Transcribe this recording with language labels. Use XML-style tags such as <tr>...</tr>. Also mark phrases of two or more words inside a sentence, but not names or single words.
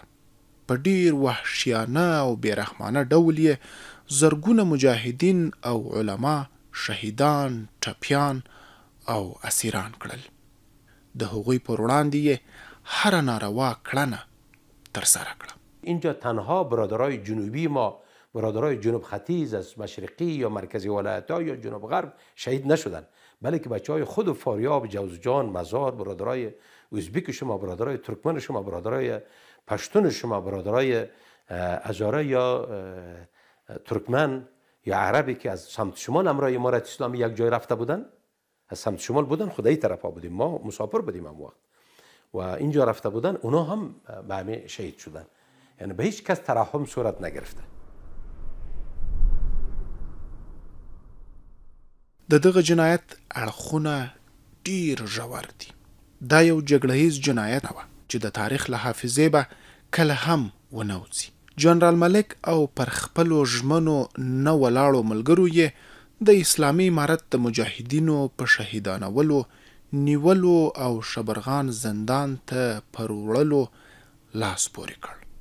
<ps>په ډیر وحشیانه او بیرحمانه ډول یې زرګونه مجاهدین او علما شهیدان، ټپیان او اسیران کړل. د هغوی پر وړاندې یې هر ناروا کړنه ترسره کړه.</ps> <fa>اینجا تنها برادرای جنوبی ما، برادرای جنوب ختیځ از مشرقی یا مرکزی ولایت‌ها یا جنوب غرب شهید نشدن، بلکه بچه‌های خود فاریاب، جوزجان، مزار، برادرای ازبک شما، برادرای ترکمن شما، برادرای پشتون شما، برادرای هزاره یا ترکمن یا عربی که از سمت شمال امرای امارت اسلامی یک جای رفته بودن، از سمت شمال بودن، خدایی طرف ها بودیم، ما مسافر بودیم هم وقت و اینجا رفته بودن، اونا هم به همه شهید شدن. یعنی به هیچ کس ترحم صورت نگرفته.</fa> <ps>د دغه جنایت اړخونه ډیر ژور دي. دا یو جګړهیز جنایت و چې د تاریخ له حافظې به کله هم ونه وځي. جنرال ملک او پر خپلو ژمنو نه ولاړو ملګرو یې د اسلامي امارت د مجاهدینو په شهیدانولو، نیولو او شبرغان زندان ته پر وړلو لاس پورې کړ.</ps>